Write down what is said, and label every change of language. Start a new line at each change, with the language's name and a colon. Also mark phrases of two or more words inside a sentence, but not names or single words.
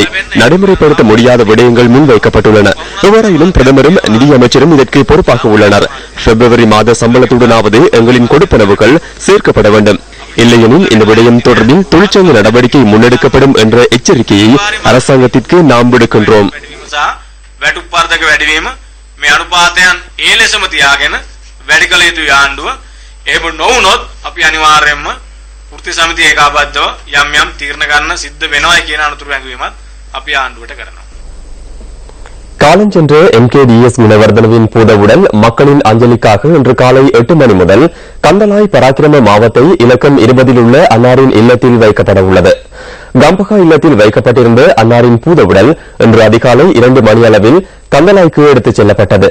Tamil: நடைமுறைப்படுத்த முடியாத விடயங்கள் முன்வைக்கப்பட்டுள்ளன. எவ்வாறாயினும் பிரதமரும் நிதியமைச்சரும் இதற்கு பொறுப்பாக உள்ளனர். பிப்ரவரி மாத சம்பளத்துடனாவது எங்களின் கொடுப்பனவுகள் சேர்க்கப்பட வேண்டும். இல்லையெனில் இந்த விடயம் தொடர்பில் தொழிற்சங்க நடவடிக்கை முன்னெடுக்கப்படும் என்ற எச்சரிக்கையை அரசாங்கத்திற்கு நாம் விடுக்கின்றோம்.
Sinhala: මේ අනුපාතයන් ඒ ලෙසම තියාගෙන වැඩි කළ යුතු ආණ්ඩුව එහෙම නොවුනොත් අපි අනිවාර්යයෙන්ම වෘත්ති සමිතිය ඒකාබද්ධව යම් යම් තීරණ ගන්න සිද්ධ වෙනවා කියන අනුතුරු ඇඟවීමත් අපි ආණ්ඩුවට කරනවා.
Tamil: காலஞ்சென்ற MKDS குணவர்தனவின் பூதவுடல் மக்களின் அஞ்சலிக்காக இன்று காலை 8 மணி முதல் கந்தலாய் பராக்கிரம மாவத்தை இலக்கம் 20 உள்ள அன்னாரின் இல்லத்தில் வைக்கப்பட உள்ளது. கம்பகா இல்லத்தில் வைக்கப்பட்டிருந்த அன்னாரின் பூதவுடல் இன்று அதிகாலை 2 மணியளவில் கந்தலாய்க்கு எடுத்துச் செல்லப்பட்டது.